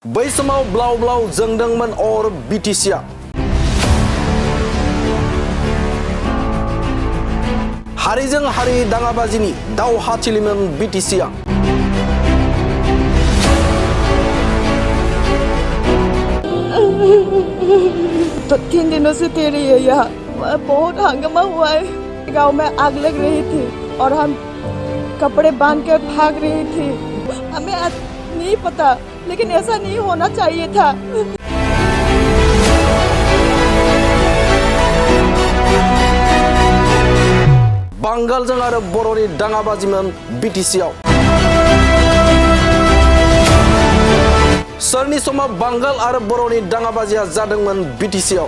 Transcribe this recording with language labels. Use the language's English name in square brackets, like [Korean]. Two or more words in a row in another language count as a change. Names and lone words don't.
[Bodo] बै समाव ब्लाव ब्लाव जोंदोंमोन अर बिटिसिआ। हारिजों हारि दाङाबाजिनि दावहाथिलिमोन बिटिसिआ। [Hindi] तो 3 दिनों से थे रही है यहाँ। बहुत हंगामा हुआ है। गांव में आग लग रही थी और हम कपड़े बांध कर भाग रही थी। हमें नहीं पता, लेकिन ऐसा नहीं होना चाहिए था। [Bodo] बांगालजों आरो बर'नि दाङाबाजिमोन बिटिसिआव। सोरनि समाव बांगाल आरो बर'नि दाङाबाजिया जादोंमोन बिटिसिआव?